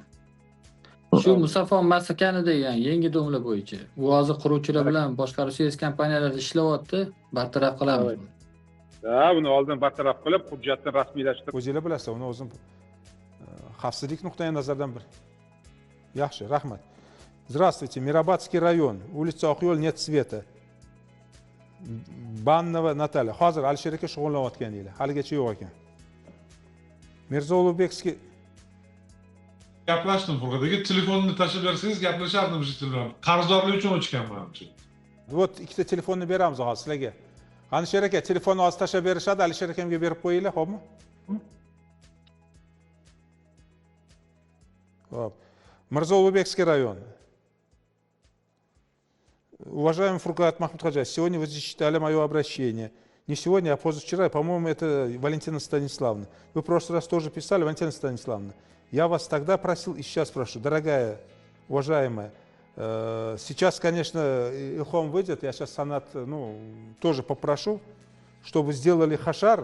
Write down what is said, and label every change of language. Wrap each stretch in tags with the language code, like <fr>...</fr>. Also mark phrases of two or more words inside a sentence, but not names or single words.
<uz>Shu Musaffo masakani degan yangi domlar bo'yicha. Bu hozir quruvchilar bilan boshqaruvchi kompaniyalarda ishlayapti, bartaraf qilamiz. Ha, buni oldin bartaraf qilib, hujjatni rasmiylashtirib. O'zingizlar bilasiz, uni o'zim xavfsizlik nuqtai nazaridan bir. Yaxshi, rahmat.</uz> <ru>Здравствуйте, Мирабадский район, улица Oqyo'l, нет света. Bannova Natalya.</ru> <uz>Hozir Alisher aka shug'ullanayotganinglar. Haligacha yo'q ekan. Mirzo Ulug'bekskiy gaplashdim Furqat aka, telefonni tashlab bersangiz gaplashardim shu telefon. Qarzdorlik uchun o'chganman. Вот ikkita telefonni beramiz hozir sizlarga. Alisher aka, telefonni hozir tashlab berishadi, Alisher akamga berib qo'yinglar, xo'pmi? Xo'p.</uz> <ru>Mirzo Ulug'bekskiy район. Уважаемый Фуркат Махмудхаджаевич, сегодня вы зачитали мое обращение. Не сегодня, а позавчера, по-моему, это Валентина Станиславовна. Вы в прошлый раз тоже писали, Валентина Станиславовна. Я вас тогда просил и сейчас прошу, дорогая, уважаемая, сейчас, конечно, Илхом выйдет, я сейчас Санат, тоже попрошу, чтобы сделали хашар.</ru>